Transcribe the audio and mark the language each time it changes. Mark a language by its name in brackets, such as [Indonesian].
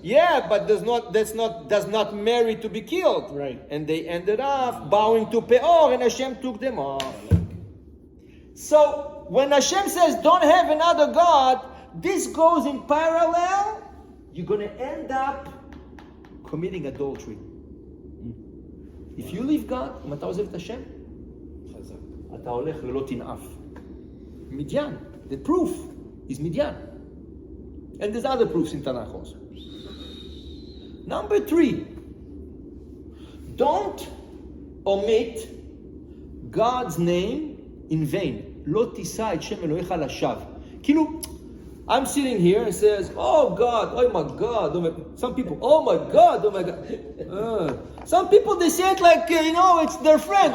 [English] Yeah, but does not marry to be killed. Right. And they ended up bowing to Peor, and Hashem took them off. So when Hashem says, "Don't have another God," this goes in parallel. You're going to end up committing adultery. If you leave God, [Hebrew] אם אתה עוזב את השם, אתה הולך ללא תנאף. [English] Midian, the proof is Midian. And there's other proofs in Tanakh also. Number 3, don't omit God's name in vain. [Hebrew] לא תישא את שם אלוהיך לשווא. [English] כאילו, I'm sitting here and says, "Oh God, oh my God." Oh my. Some people, "Oh my God, oh my God." Some people, they say it like, it's their friend.